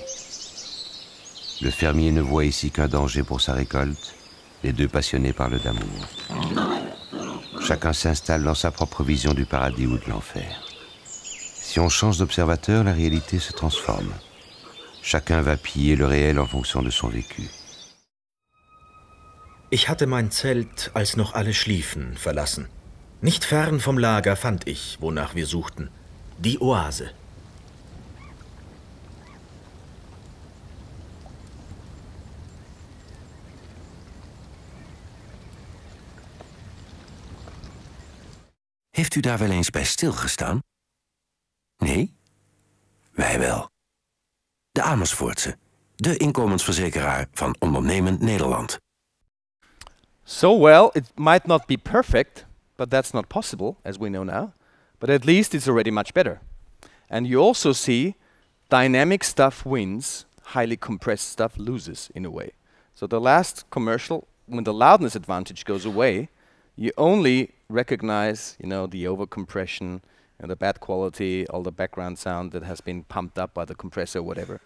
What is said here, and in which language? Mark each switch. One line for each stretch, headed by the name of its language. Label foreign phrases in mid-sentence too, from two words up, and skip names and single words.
French: Le fermier ne voit ici qu'un danger pour sa récolte, les deux passionnés parlent d'amour. Chacun s'installe dans sa propre vision du paradis ou de l'enfer. Si on change d'observateur, la réalité se transforme. Chacun va piller le réel en fonction de son vécu.
German: Ich hatte mein Zelt, als noch alle schliefen, verlassen. Nicht fern vom Lager fand ich, wonach wir suchten, die Oase.
Dutch: Heeft u daar wel eens bij stilgestaan? Nee? Wij wel. De Amersfoortse, de inkomensverzekeraar van ondernemend Nederland.
English: So, well, it might not be perfect, but that's not possible, as we know now. But at least it's already much better. And you also see dynamic stuff wins, highly compressed stuff loses, in a way. So the last commercial, when the loudness advantage goes away, you only recognize, you know, the overcompression and the bad quality, all the background sound that has been pumped up by the compressor, whatever.